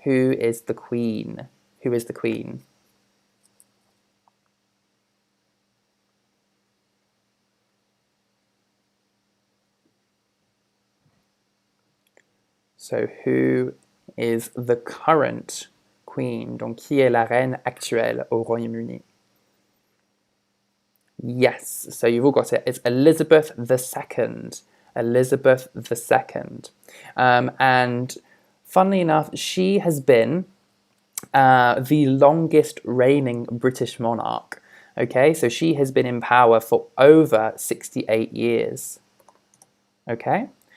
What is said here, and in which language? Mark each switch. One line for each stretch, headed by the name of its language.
English: Who is the Queen? Who is the Queen? So who is the current Queen?
French: Donc, qui est la reine actuelle au Royaume-Uni?
English: Yes, so you've all got it. It's Elizabeth II. Elizabeth II. And funnily enough, she has been the longest reigning British monarch. Okay, so she has been in power for over 68 years. Okay,